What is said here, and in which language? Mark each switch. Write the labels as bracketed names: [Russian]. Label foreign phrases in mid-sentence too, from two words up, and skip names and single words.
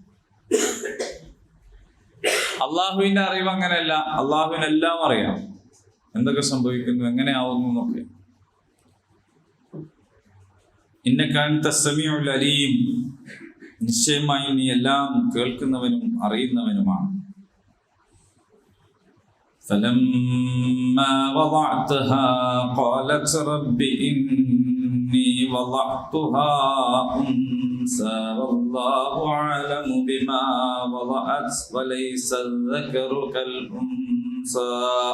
[Malayalam] അള്ളാഹുവിന്റെ അറിവ് അങ്ങനെയല്ല. അള്ളാഹുവിനെല്ലാം അറിയാം, എന്തൊക്കെ സംഭവിക്കുന്നു, എങ്ങനെയാവുന്നു എന്നൊക്കെ. [Arabic] إنك أنت السميع العليم, [Malayalam] നിശ്ചയമായി നീ എല്ലാം കേൾക്കുന്നവനും അറിയുന്നവനുമാണ്. [Arabic] فلما وضعتها قالت رب إني وضعتها أنثى والله أعلم بما وضعت وليس الذكر كالأنثى